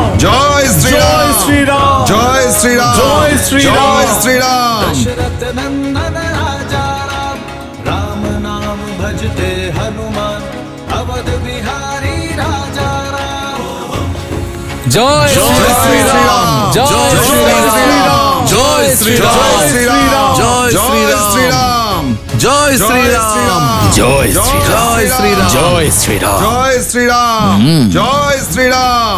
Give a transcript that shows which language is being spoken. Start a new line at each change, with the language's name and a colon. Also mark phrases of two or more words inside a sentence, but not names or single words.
Bangla: জয় জয় শ্রীরাম, জয় শ্রীরাম, জয় শ্রীরাম, জয় শ্রীরাম।
Hindi: दशरथ नंदन राजा राम, राम नाम भजते हनुमान, अवध बिहारी राजा राम।
Bangla: জয় জয় শ্রীরাম, জয় শ্রীরাম, জয় শ্রীরাম, জয় শ্রীরাম, জয় শ্রীরাম, জয় শ্রীরাম, জয় শ্রীরাম, জয় শ্রীরাম, জয় শ্রীরাম, জয় শ্রীরাম,